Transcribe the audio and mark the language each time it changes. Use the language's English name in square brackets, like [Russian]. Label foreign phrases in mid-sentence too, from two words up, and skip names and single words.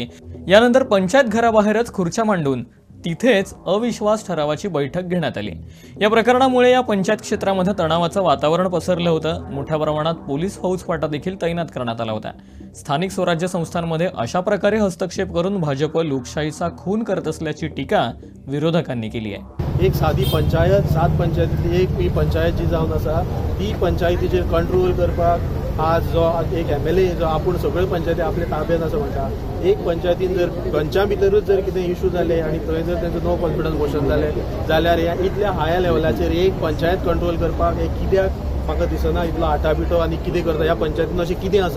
[Marathi] यानंतर पंचायत घराबाहेरच खुर्च्या मांडून तिथेच अविश्वास ठरावाची बैठक घेण्यात आली. या प्रकरणामुळे या पंचायत क्षेत्रामध्ये तणावाचं वातावरण पसरलं होतं. मोठ्या प्रमाणात पोलीस फौजफाटा देखील तैनात करण्यात आला होता. स्थानिक स्वराज्य संस्थांमध्ये अशा प्रकारे हस्तक्षेप करून भाजप लोकशाहीचा खून करत असल्याची टीका विरोधकांनी केली आहे. [Konkani] एक साधी पंचायत 7 पंचायतींतली एक ही पंचायत जी जावन आसा ती पंचायतीचेर कंट्रोल करपाक आज जो एक MLA जो आपूण सगळ्यो पंचायती आपल्या ताब्यात आसा म्हणटा, एक पंचायतीन जर खंयच्या भितरूच जर कितें इशू जाले आनी थंय जर तेंचो [English] no confidence motion [Konkani] जालें जाल्यार ह्या इतल्या हाय लेवलाचेर एक पंचायत कंट्रोल करपाक हे कित्याक म्हाका दिसना इतलो आटाबिटो आनी कितें करता ह्या पंचायतीन अशें कितें आसा.